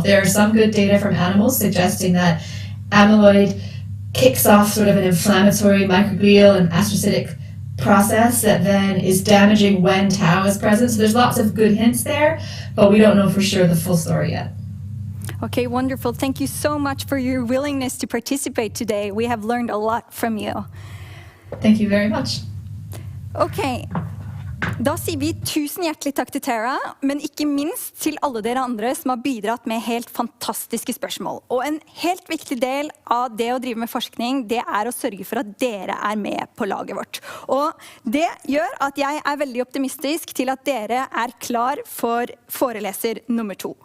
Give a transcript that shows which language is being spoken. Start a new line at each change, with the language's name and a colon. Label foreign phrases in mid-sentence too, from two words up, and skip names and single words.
English: There are some good data from animals suggesting that amyloid kicks off sort of an inflammatory microglial and astrocytic process that then is damaging when tau is present. So there's lots of good hints there, but we don't know for sure the full story yet. Okay, wonderful. Thank you so much for your willingness to participate today. We have learned a lot from you. Thank you very much. Okay.
Norwegian: Da sier vi tusen hjertelig takk til Tara, men ikke minst til alle dere andre som har bidratt med helt fantastiske spørsmål. Og en helt viktig del av det å drive med forskning, det er å sørge for at dere er med på laget vårt. Og det gjør at jeg er veldig optimistisk til at dere er klar for foreleser nummer 2.